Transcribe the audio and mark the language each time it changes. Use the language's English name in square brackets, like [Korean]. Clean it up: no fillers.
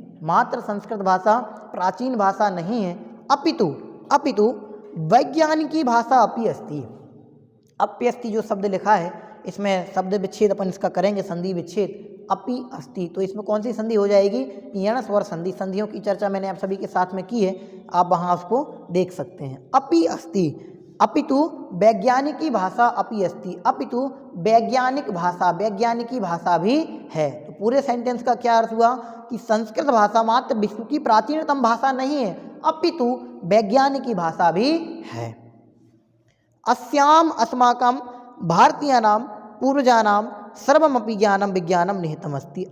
[Hindi] मात्र संस्कृत भाषा प्राचीन भाषा नहीं है, [Sanskrit] अपितु वैज्ञानिकी भाषा अपि अस्ति। [Hindi] अप्यस्ति जो शब्द लिखा है, इसमें शब्द विच्छेद अपन इसका करेंगे, संधि विच्छेद अपि अस्ति। तो इसमें कौन सी संधि हो जाएगी? यण स्वर संधि। संधियों की चर्चा मैंने आप सभी के साथ में की है, आप वहाँ उसको देख सकते हैं। [Sanskrit] अपि अस्ति, अपितु वैज्ञानिकी भाषा अपि अस्ति। [Hindi] अपितु वैज्ञानिक भाषा, वैज्ञानिकी भाषा भी है। तो पूरे सेंटेंस का क्या अर्थ हुआ कि संस्कृत भाषा मात्र विश्व की प्राचीनतम भाषा नहीं है, अपितु वैज्ञानिकी भाषा भी है। [Sanskrit] अस्याम अस्माकं भारतीयानां पूर्वजानां सर्वमपि ज्ञानम विज्ञानम निहितमस्ति।